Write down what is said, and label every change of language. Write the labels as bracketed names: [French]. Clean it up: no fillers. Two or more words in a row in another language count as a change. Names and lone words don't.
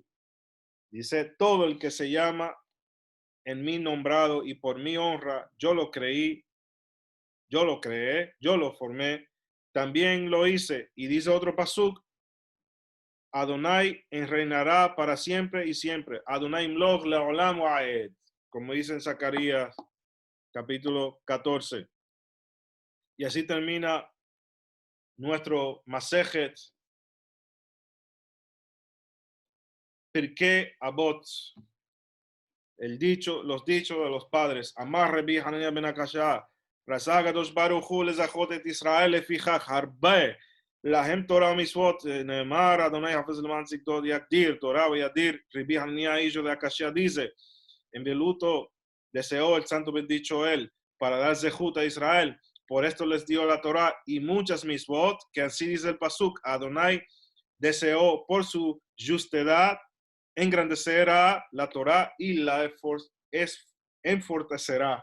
[Spanish] Dice, todo el que se llama en mí nombrado y por mi honra, yo lo creí, yo lo creé, yo lo formé, también lo hice. Y dice otro pasuk, Adonai reinará para siempre y siempre. [Hebrew] אדוני ימלוך לעולם ועד, [Spanish] como dice en Zacarías capítulo 14. Y así termina nuestro Masejet Pirkei Avot, los dichos de los padres. [Hebrew] אמר רבי חנניא בן עקשיא רצה קדוש ברוך הוא לזכות את ישראל לפיכך הרבה להם תורה מצות נאמר אדוני חפץ למען צדקו יגדיל תורה יאדיר. [Spanish] Rebi Hanania hijo de Akashah dice, en veluto deseó el santo bendito él para dar zehut a Israel. Por esto les dio la Torah y muchas misvot, que así dice el pasuk, Adonai deseó por su justedad engrandecerá la Torah y la enfortecerá.